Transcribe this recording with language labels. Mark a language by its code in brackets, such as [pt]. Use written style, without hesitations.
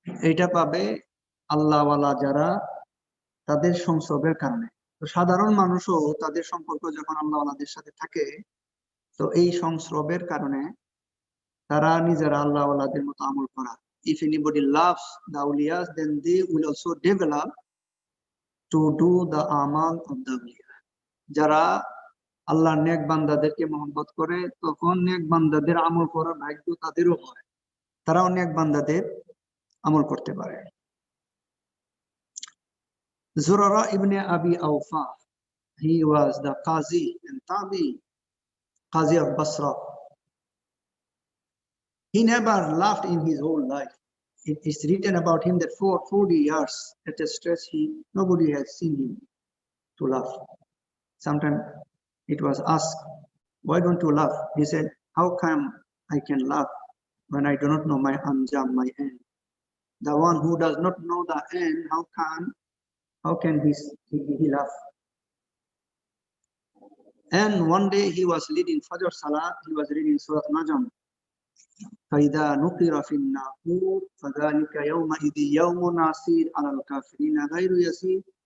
[bn] এটা পাবে আল্লাহওয়ালা যারা, তাদের সংস্রবের কারণে। তো সাধারণ মানুষও তাদের সম্পর্ক যখন আল্লাহওয়ালাদের সাথে থাকে, তো এই সংস্রবের কারণে তারা নিজেরা আল্লাহওয়ালাদের মতো আমল করা। [en] If anybody loves the awliyas, then they will also develop to do the amal of the awliya. [bn] যারা আল্লাহর নেক বান্দাদেরকে মহব্বত করে, তখন নেক বান্দাদের আমল করার ভাগ্য তাদেরও হয়, তারাও নেক বান্দাদের আমল করতে পারে। [en] Zurara ibn Abi Awfa, he was the Qazi and Tabi, Qazi of Basra. He never laughed in his whole life. It is written about him that for 40 years at a stretch nobody has seen him to laugh. Sometimes it was asked, why don't you laugh? He said, how come I can laugh when I do not know my anjam, my end? The one who does not know the end, how can he laugh? And one day he was leading Fajr Salah, he was reading Surah Najm. [ar] فإذا نقر في الناقور فذلك يومئذ يوم عسير على الكافرين غير يسير.